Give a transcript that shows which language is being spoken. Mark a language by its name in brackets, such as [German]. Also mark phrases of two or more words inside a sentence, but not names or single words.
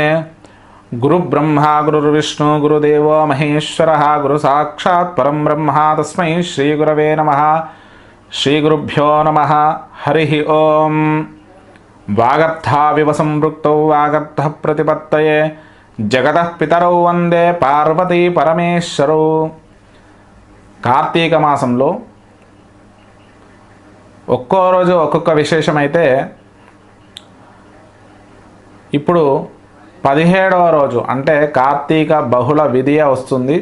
[Sanskrit] गुरुब्रह्मा गुरुर्विष्णु गुरुदेवो महेश्वरः गुरुसाक्षात् परं ब्रह्म तस्मै श्रीगुरवे नमः। श्रीगुरुभ्यो नमः। हरिः ओं। वागर्थाविव संपृक्तौ वागर्थः प्रतिपत्तये जगतः पितरौ వందే పార్వతీ పరమేశ్వరౌ। [Telugu] కార్తీక మాసంలో ఒక్కో రోజు ఒక్కొక్క విశేషమైతే ఇప్పుడు 17వ రోజు అంటే కార్తీక బహుళ విధియ వస్తుంది.